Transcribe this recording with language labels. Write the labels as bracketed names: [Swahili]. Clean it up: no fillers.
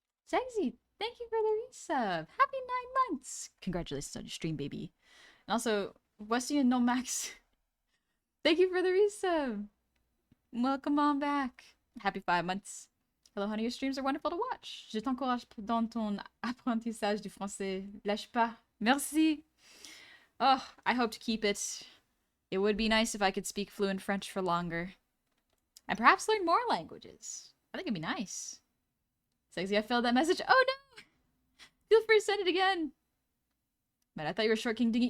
[English] Sexy. Thank you for the resub. Happy 9 months. Congratulations on your stream, baby. And also, Westy and Nomax, thank you for the resub. Welcome on back. Happy 5 months. Hello, honey. Your streams are wonderful to watch. [French] Je t'encourage dans ton apprentissage du français. Lâche pas. Merci. [English] Oh, I hope to keep it. It would be nice if I could speak fluent French for longer. And perhaps learn more languages. I think it'd be nice. Sexy, I failed that message. Oh no! Feel free to send it again. Man, I thought you were Short King Dingy.